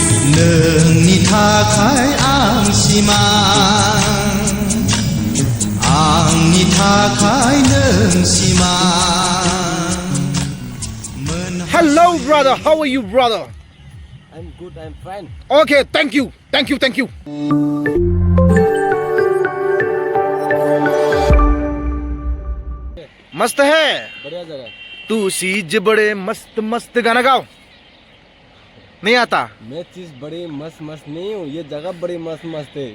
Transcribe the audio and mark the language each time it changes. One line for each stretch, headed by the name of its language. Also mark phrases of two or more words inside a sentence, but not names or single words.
Bodo: नोंनि थाखाय आं सिमां आंनि थाखाय नों सिमां
English: Hello, brother. How are you, brother? I'm good, I'm fine. Okay, thank you.
Hindi: मस्त है बढ़िया जगह। तू सीज बड़े मस्त मस्त गाना गाओ। नहीं आता? मैं चीज बड़ी मस्त मस्त नहीं हूँ, ये जगह बड़ी मस्त मस्त है।